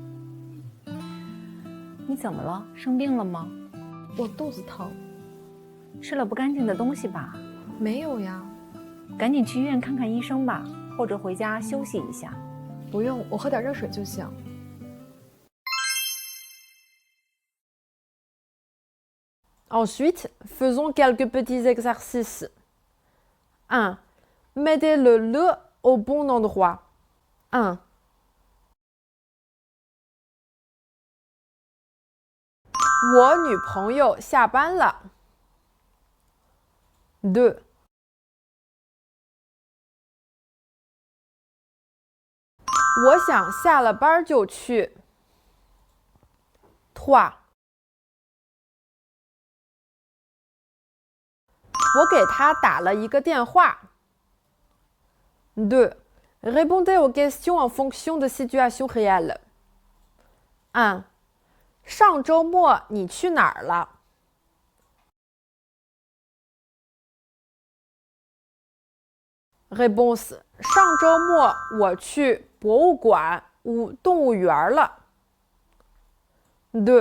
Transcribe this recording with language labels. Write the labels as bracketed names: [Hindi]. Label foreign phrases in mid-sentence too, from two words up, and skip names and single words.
[Chinese] « 你怎么了？生病了吗？我肚子疼。吃了不干净的东西吧？没有呀。赶紧去医院看看医生吧，或者回家休息一下。不用，我喝点热水就行。 [French] Ensuite, faisons quelques petits exercices. 1. Mettez le le au bon endroit. 1. [Chinese] 我女朋友下班了。2. 我想下了班就去。3. 我给他打了一个电话。2. [French] Répondez aux questions en fonction de situations réelles. 1. [Chinese] 上周末你去哪儿了？ Réponse 上周末我去博物馆、动物园了。2.